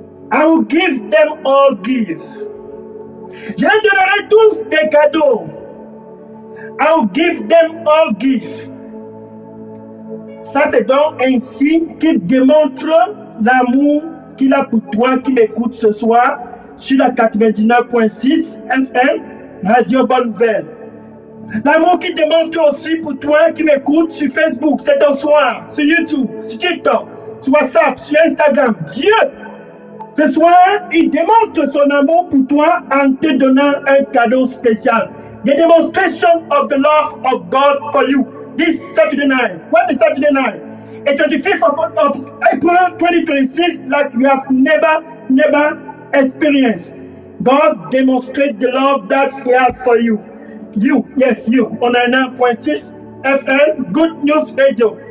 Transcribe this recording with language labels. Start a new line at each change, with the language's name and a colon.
English: I will give them all gifts.
French: Je les donnerai tous des cadeaux.
English: I will give them all gifts.
French: Ça, c'est donc ainsi qu'il démontre l'amour qu'il a pour toi qui m'écoute ce soir sur la 99.6 FM, Radio Bonne Nouvelle. L'amour qu'il démontre aussi pour toi qui m'écoute sur Facebook, c'est ton soir, sur YouTube, sur TikTok, sur WhatsApp, sur Instagram. Dieu, ce soir, il démontre son amour pour toi en te donnant un cadeau spécial.
English: The demonstration of the love of God for you this Saturday night. What is Saturday night? A 25th of April 2026, like you have never experienced. God demonstrates the love that He has for you. You, on 99.6 FM, Good News Radio.